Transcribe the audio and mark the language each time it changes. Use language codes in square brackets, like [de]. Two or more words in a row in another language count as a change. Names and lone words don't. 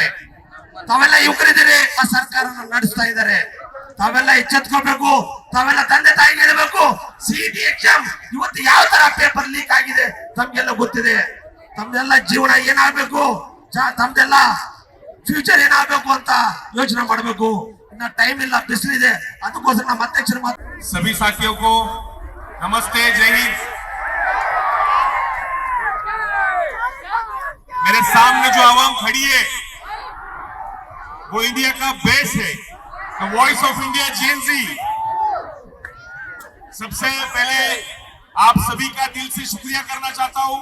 [kn] ತಾವೆಲ್ಲ ಯುವಕರಿದ್ದೀರಿ, ಆ ಸರ್ಕಾರನ ನಡೆಸ್ತಾ ಇದ್ದಾರೆ, ತಾವೆಲ್ಲ ಎಚ್ಚೆತ್ಕೋಬೇಕು, ತಾವೆಲ್ಲ ತಂದೆ ತಾಯಿಗೆ ಹೇಳಬೇಕು. [en] CET exam [kn] ಇವತ್ತು ಯಾವ ತರ [en] paper leak [kn] ಆಗಿದೆ ತಮ್ಗೆಲ್ಲ ಗೊತ್ತಿದೆ. ತಮ್ದೆಲ್ಲ ಜೀವನ ಏನಾಗ್ಬೇಕು, ತಮ್ದೆಲ್ಲ ಫ್ಯೂಚರ್ ಏನಾಗಬೇಕು ಅಂತ ಯೋಚನೆ ಮಾಡಬೇಕು. ಇನ್ನ ಟೈಮ್ ಇಲ್ಲ, ಬಿಸಿಲಿದೆ, ಅದಕ್ಕೋಸ್ಕರ ನಮ್ಮ ಅಧ್ಯಕ್ಷರು [hi] सभी साथियों को नमस्ते, जय हिंद। मेरे सामने जो आवाम खड़ी है वो इंडिया का बेस है, [en] the voice of India [hi] जेएनजी। सबसे पहले आप सभी का दिल से शुक्रिया करना चाहता हूं।